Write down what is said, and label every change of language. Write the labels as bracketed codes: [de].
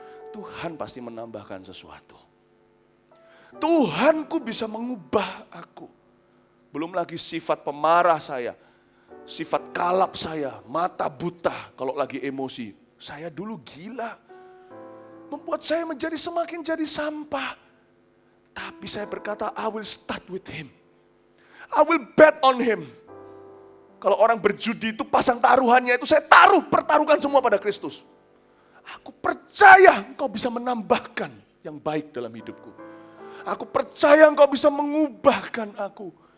[id] Tuhan pasti menambahkan sesuatu. Tuhanku bisa mengubah aku. Belum lagi sifat pemarah saya, sifat kalap saya, mata buta kalau lagi emosi. Saya dulu gila. Membuat saya menjadi semakin jadi sampah. Tapi saya berkata, [en] I will start with him. I will bet on him. [id] Kalau orang berjudi itu pasang taruhannya itu saya pertaruhkan semua pada Kristus. Aku percaya engkau bisa menambahkan yang baik dalam hidupku. Aku percaya engkau bisa mengubahkan aku.